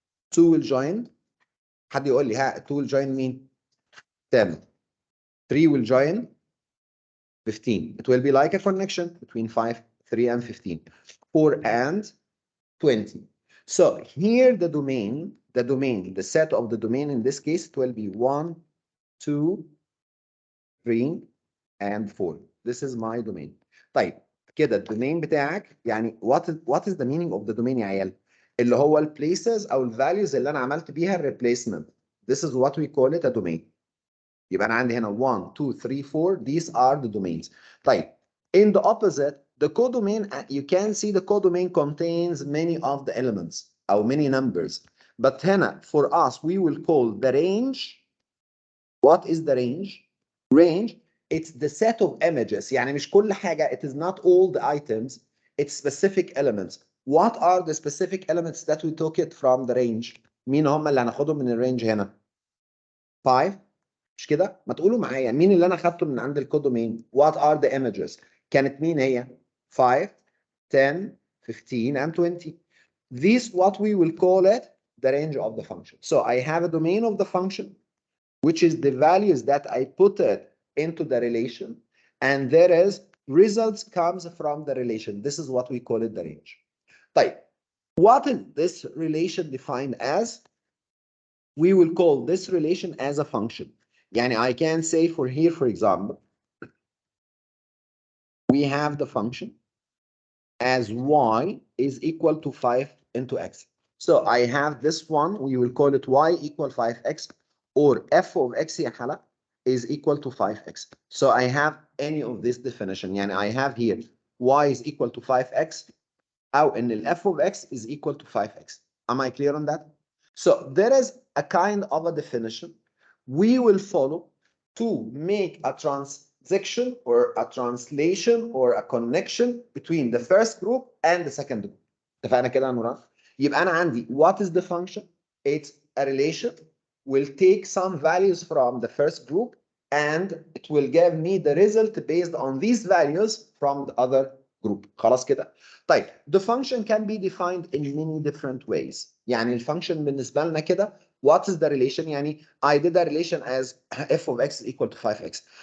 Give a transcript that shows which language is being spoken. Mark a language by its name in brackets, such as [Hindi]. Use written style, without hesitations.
[English] 2 will join, [Arabic] حد يقول لي ها 2 will join مين؟ 10. [English] 3 will join 15. It will be like a connection between 5, 3, and 15. 4 and 20. So here the domain, the set of the domain in this case, it will be 1, 2, 3, and 4. This is my domain. [Arabic] طيب كده الدومين بتاعك يعني [English] what is the meaning of the domain [Arabic] يا عيال؟ اللي هو ال places او ال values اللي انا عملت بيها ال replacement. [English] This is what we call it a domain. [Arabic] يبقى انا عندي هنا [English] 1 2 3 4 these are the domains. طيب in the opposite the codomain you can see the codomain contains many of the elements or many numbers. But هنا for us we will call the range. What is the range? Range, it's the set of images. [Arabic] يعني مش كل حاجة, [English] it is not all the items, it's specific elements. What are the specific elements that we took it from the range? [Arabic] مين هم اللي هناخدهم من الرينج هنا؟ 5 مش كده؟ ما تقولوا معايا مين اللي انا خدته من عند الكودومين؟ [English] What are the images؟ [Arabic] كانت مين هي؟ 5 10 15 and 20. [English] This what we will call it the range of the function. So I have a domain of the function which is the values that I put it into the relation, and there is results comes from the relation. This is what we call it the range. طيب, what is this relation defined as? We will call this relation as a function. يعني I can say for here, for example, we have the function as y is equal to 5 into x. So I have this one, we will call it y equal 5x, or f of x يا حلا is equal to 5x. So I have any of this definition. يعني I have here y is equal to 5x, أو إن ال f of x is equal to 5x. Am I clear on that? So there is a kind of a definition we will follow to make a transaction or a translation or a connection between the first group and the second group. [Arabic] اتفقنا كده يا نوران؟ يبقى أنا عندي [English] what is the function? It's a relation will take some values from the first group and it will give me the result based on these values from the other group. [Arabic] خلاص كده؟ [English] طيب the function can be defined in many different ways. [Arabic] يعني الفانكشن بالنسبة لنا كده [English] what is the relation؟ يعني I did a relation as f of x is equal to 5x.